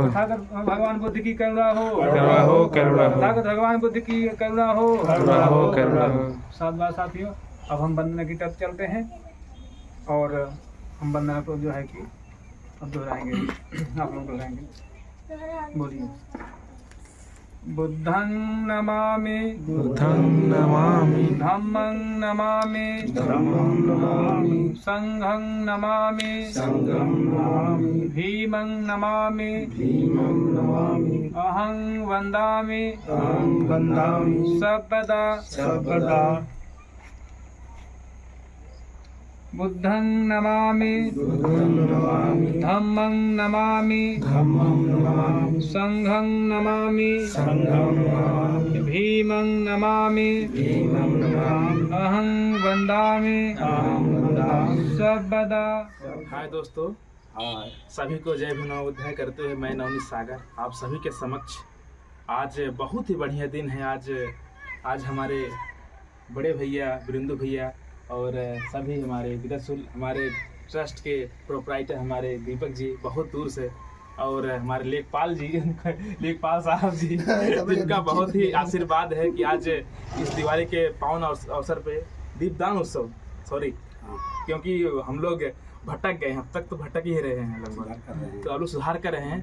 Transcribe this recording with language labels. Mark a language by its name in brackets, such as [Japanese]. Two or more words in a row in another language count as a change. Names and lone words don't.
[Hindi] तथागत भगवान बुद्ध की करुणा हो। करुणा हो, करुणा हो। तथागत भगवान बुद्ध की करुणा हो। करुणा हो, करुणा हो। साथियों, अब हम वंदना की तरफ चलते हैं और हम वंदना को जो है कि अब दोहराएंगे, आप लोग दोहराएंगे। [Pali] बोलिए। बुद्धं नमामि। बुद्धं नमामि। धम्मं नमामि। धम्मं नमामि। संघं नमामि। संघं नमामि। भीमं नमामि। भीमं नमामि। अहं वन्दामि। अहं वन्दामि। सर्वदा। सर्वदा। बुद्धं नमामि। बुद्धं नमामि। धम्मं नमामि। धम्मं नमामि। संघं नमामि। संघं नमामि। भीमं नमामि। भीमं नमामि। अहं वन्दामि। अहं वन्दामि। सर्वदा। [Hindi] हाय दोस्तों, सभी को जय भीम नवोदय करते हुए मैं नवनीत सागर आप सभी के समक्ष आज बहुत ही बढ़िया दिन है। आज हमारे बड़े भैया बिरंदू भैया और सभी हमारे विदसुल हमारे ट्रस्ट के प्रोपराइटर हमारे दीपक जी बहुत दूर से, और हमारे लेखपाल जी लेखपाल साहब जी जिनका बहुत ही आशीर्वाद है कि आज इस दिवाली के पावन अवसर पे दीपदान उत्सव क्योंकि हम लोग भटक गए हैं, अब तक तो भटक ही रहे हैं लगभग, तो अब लोग सुधार कर रहे हैं।